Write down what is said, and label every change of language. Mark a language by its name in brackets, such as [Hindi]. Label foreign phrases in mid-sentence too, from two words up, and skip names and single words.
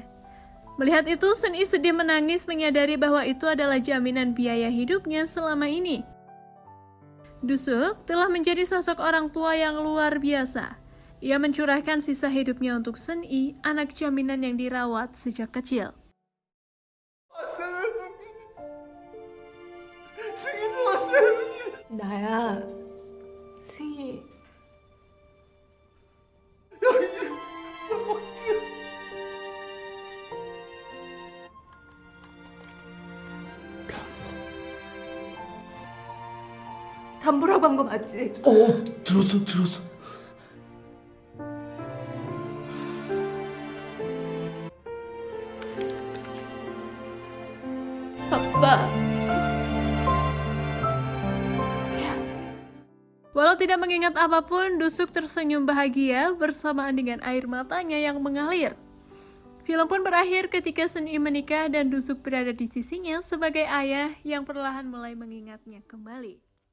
[Indonesian] Melihat itu, Sun Yi sedih menangis menyadari bahwa itu adalah jaminan biaya hidupnya selama ini. Dusuk telah menjadi sosok orang tua yang luar biasa. Ia mencurahkan sisa hidupnya untuk Sun Yi, anak jaminan yang dirawat sejak kecil. [Korean] 나야, 승희. 담보라고 한 거 맞지? 들었어. 아빠. [Indonesian] Walau tidak mengingat apapun, Dusuk tersenyum bahagia bersamaan dengan air matanya yang mengalir. Film pun berakhir ketika Sun Yi menikah dan Dusuk berada di sisinya sebagai ayah yang perlahan mulai mengingatnya kembali.